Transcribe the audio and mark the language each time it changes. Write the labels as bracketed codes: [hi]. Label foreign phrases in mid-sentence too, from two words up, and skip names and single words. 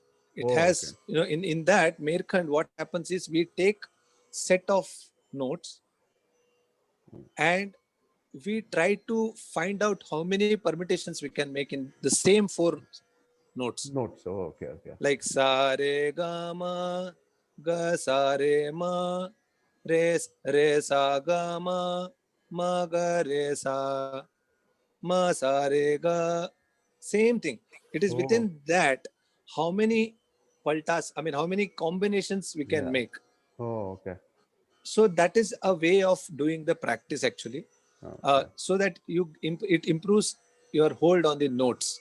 [en] It Oh, okay. has, in that Merkand, what happens is we take set of notes and we try to find out how many permutations we can make in the same four notes. Notes. Oh, okay, okay. [hi] Like sa re ga sa re re sa ga ma ga re sa ma sa re ga. [en] Same thing. It is Oh, within that how many paltas, I mean how many combinations we can yeah. make. Oh, okay. So that is a way of doing the practice actually, Okay. so that it improves your hold on the notes,